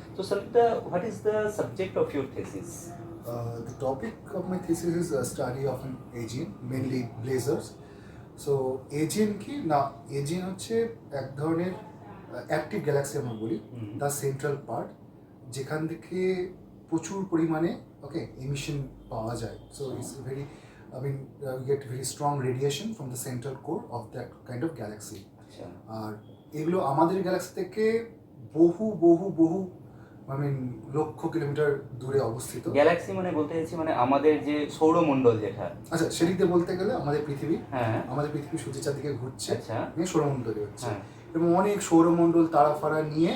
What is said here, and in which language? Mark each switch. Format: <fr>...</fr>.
<bn>তো সন্দীপ দা,</bn> <en>What is the subject of your thesis? The topic of my thesis is a study of an AGN, mainly blazars.</en> <bn>So AGN কি না, AGN হচ্ছে এক ধরনের active Galaxy আমরা বলি, তার সেন্ট্রাল পার্ট, যেখান থেকে প্রচুর পরিমাণে এমিশন পাওয়া যায়।</bn> <en>So it's very, I mean, you get very strong radiation from the central core of that kind of galaxy.</en> <bn>আর এগুলো আমাদের গ্যালাক্সি থেকে বহু বহু বহু লক্ষ কিলোমিটার দূরে অবস্থিত। গ্যালাক্সি মানে বলতে চাইছি মানে আমাদের যে সৌরমণ্ডল যেটা, আচ্ছা সেদিকে বলতে গেলে আমাদের পৃথিবী, হ্যাঁ আমাদের পৃথিবী সূর্যের চারদিকে ঘুরছে, আচ্ছা সৌরমণ্ডল তৈরি হচ্ছে, এবং অনেক সৌরমণ্ডল তারাফারা নিয়ে,</bn>